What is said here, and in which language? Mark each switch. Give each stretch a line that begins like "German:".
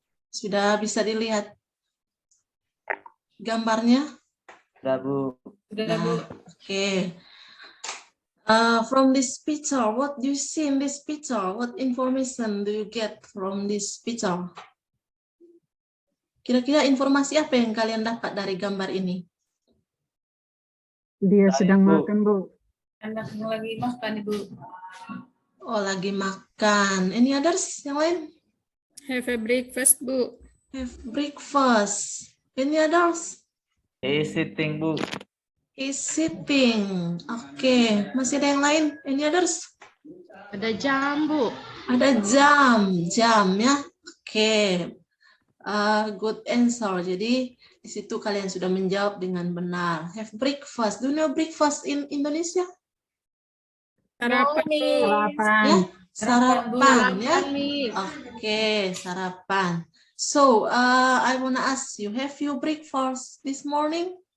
Indonesian: Sudah bisa dilihat gambarnya? Sudah, Bu.
English: Okay. From this picture, what do you see in this picture? What information do you get from this picture?
Indonesian: Kira-kira informasi apa yang kalian dapat dari gambar ini? Dia sedang Bu. makan, Bu. Anak lagi makan, Ibu. Oh, lagi makan.
English: Any others
Indonesian: yang lain?
English: Have a breakfast, Bu. Have breakfast. Any others? He's sitting, Bu. Is sitting. Oke, masih ada yang lain? Any others?
Indonesian: Ada jam, Bu. Ada jam ya. Oke.
English: Good answer.
Indonesian: Jadi di situ kalian sudah menjawab dengan benar.
English: Have breakfast. Do you know breakfast in Indonesia?
Indonesian: Sarapan. Ya, sarapan ya. Oke, sarapan.
English: So, I wanna ask you, have you breakfast this morning?